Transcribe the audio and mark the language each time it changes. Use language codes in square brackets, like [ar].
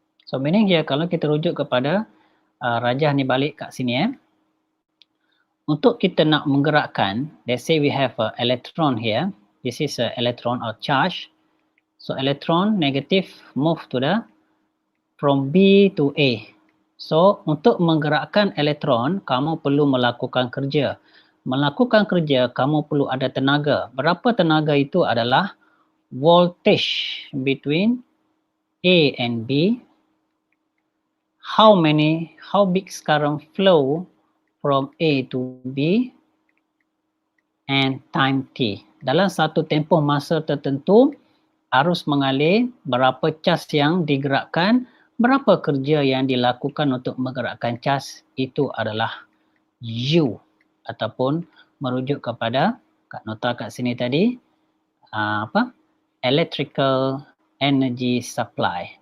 [ms] So meaning here, kalau kita rujuk kepada rajah ni balik kat sini untuk kita nak menggerakkan, [en] let's say we have an electron here. This is an electron or charge. So electron negative move to the from B to A. [ms] So untuk menggerakkan elektron, kamu perlu melakukan kerja. Melakukan kerja, kamu perlu ada tenaga. Berapa tenaga itu adalah voltage [en] between A and B. How big current flow from A to B and time T. [ms] Dalam satu tempoh masa tertentu, arus mengalir, berapa cas yang digerakkan, berapa kerja yang dilakukan untuk menggerakkan cas, itu adalah U ataupun merujuk kepada kat nota kat sini tadi electrical energy supply.